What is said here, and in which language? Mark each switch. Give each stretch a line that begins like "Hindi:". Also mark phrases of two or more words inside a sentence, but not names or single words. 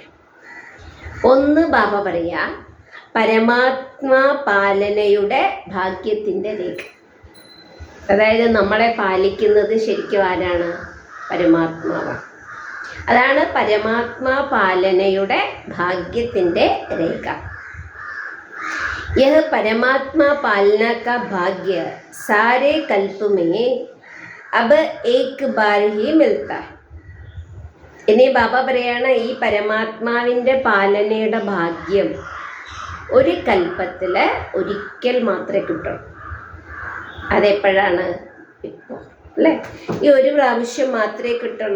Malayalam: ഒന്ന്, ബാബ പറയാ പരമാത്മാ പാലനയുടെ ഭാഗ്യത്തിൻ്റെ രേഖ. അതായത് നമ്മളെ പാലിക്കുന്നത് ശരിക്കും ആരാണ്? പരമാത്മാവാണ്. അതാണ് പരമാത്മാ പാലനയുടെ ഭാഗ്യത്തിൻ്റെ രേഖ.
Hindi: यह परमात्मा पालना का भाग्य सारे कल्प में अब एक बार ही मिलता है.
Malayalam: ഇനി ബാബ പറയാണ്, ഈ പരമാത്മാവിൻ്റെ പാലനയുടെ ഭാഗ്യം ഒരു കൽപ്പത്തിൽ ഒരിക്കൽ മാത്രമേ കിട്ടുള്ളൂ. അതെപ്പോഴാണ്? ഇപ്പോൾ അല്ലേ? ഈ ഒരു പ്രാവശ്യം മാത്രമേ കിട്ടുള്ളൂ.